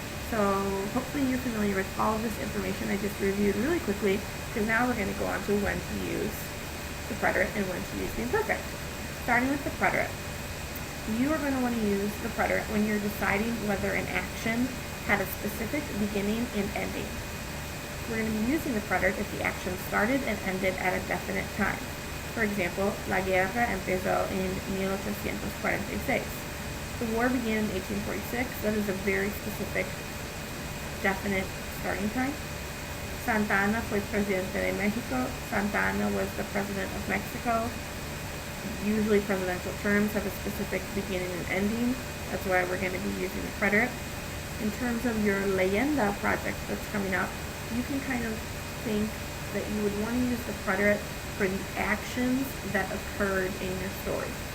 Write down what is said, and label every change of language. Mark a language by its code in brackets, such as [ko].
[en] So hopefully you're familiar with all of this information I just reviewed really quickly, because now we're going to go on to when to use the preterite and when to use the imperfect. Starting with the preterite. You are going to want to use the preterite when you're deciding whether an action had a specific beginning and ending. We're going to be using the preterite if the action started and ended at a definite time. For example, [es] la guerra empezó en 1846. [en] The war began in 1846. That is a very specific, definite starting time. [es] Santa Anna fue presidente de México. [en] Santa Anna was the president of Mexico. Usually presidential terms have a specific beginning and ending. That's why we're going to be using the preterite. In terms of your leyenda project that's coming up, you can kind of think that you would want to use the preterite for the actions that occurred in your story.